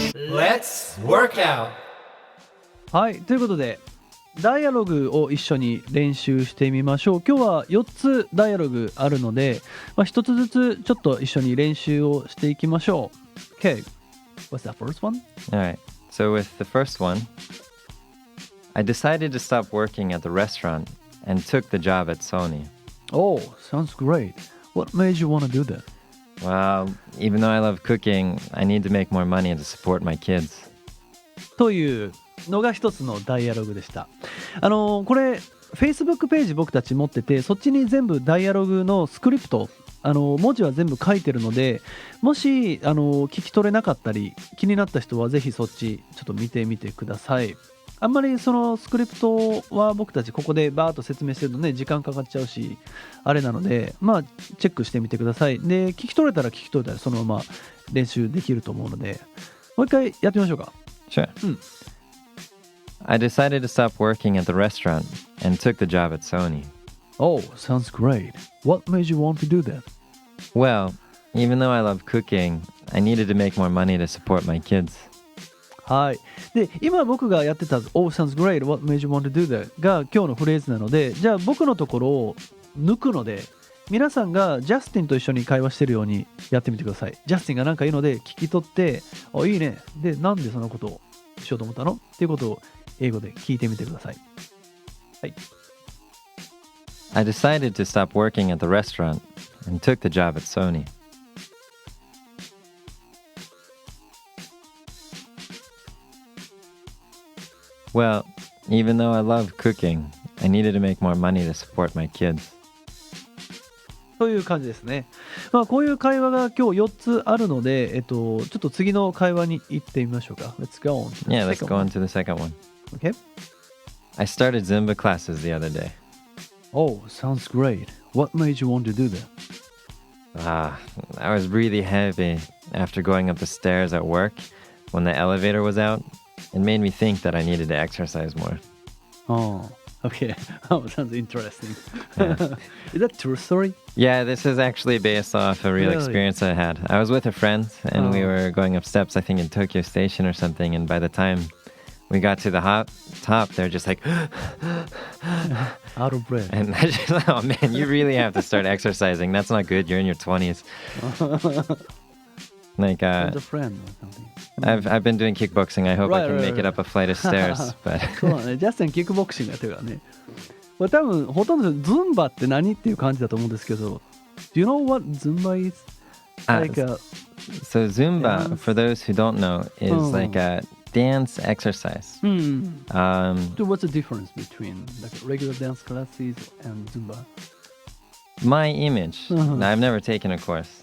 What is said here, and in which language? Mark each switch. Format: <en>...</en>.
<en>Let's work out!</en> <ja>はい、ということでダイアログを一緒に練習してみましょう。今日は4つダイアログあるので、1つずつちょっと一緒に練習をしていきましょう。</ja> <en>Okay, what's that first one? Alright, so with the first one, I decided to stop working at the restaurant and took the job at Sony. Oh, sounds great. What made you want to do that? Well, even though I love cooking, I need to make more money to support my kids.</en> <ja>というのが一つのダイアログでした。これ Facebook ページ僕たち持ってて、そっちに全部ダイアログのスクリプト、文字は全部書いてるので、もし聞き取れなかったり気になった人はぜひそっちちょっと見てみてください。あんまりそのスクリプトは僕たちここでバーッと説明してるとね、時間かかっちゃうしあれなので、チェックしてみてください。で、聞き取れたらそのまま練習できると思うので、もう一回やってみましょうか。</ja> <en>Sure. I decided to stop working at the restaurant and took the job at Sony. Oh, sounds great. What made you want to do that? Well, even though I love cooking, I needed to make more money to support my kids.</en> <ja>はい。で、今僕がやってた</ja> <en>Oh, sounds great. What made you want to do that?</en> <ja>が今日のフレーズなので、じゃあ僕のところを抜くので、皆さんがジャスティンと一緒に会話してるようにやってみてください。ジャスティンが何か言うので聞き取って、いいね。で、なんでそんなことをしようと思ったのっていうことを英語で聞いてみてください。はい。</ja> <en>I decided to stop working at the restaurant and took the job at Sony. Well, even though I love cooking, I needed to make more money to support my kids.</en> <ja>という感じですね。まあこういう会話が今日4つあるので、ちょっと次の会話に行ってみましょうか。</ja> <en>Let's go on. Yeah, let's go on to the second one. Okay. I started Zumba classes the other day. Oh, sounds great. What made you want to do that? I was really heavy after going up the stairs at work when the elevator was out. It made me think that I needed to exercise more. Oh, okay. Oh, sounds interesting. Yeah. Is that true story? Yeah, this is actually based off a real Really? experience I had. I was with a friend and we were going up steps, I think in Tokyo Station or something. And by the time we got to the top, they're just like, Out of breath. and I just, oh man, you really have to start exercising. That's not good. You're in your 20s. Like, With a friend or something. I've been doing kickboxing. I hope I can make it up a flight of stairs. But</en> <ja>そうだね。ジャスティンキックボクシングやってるからね。これ多分ほとんどズンバって何っていう感じだと思うんですけど。</ja> <en>Do you know what Zumba is? Like a so Zumba, dance? for those who don't know, is like a dance exercise. So what's the difference between like regular dance classes and Zumba? My image, I've never taken a course,</en>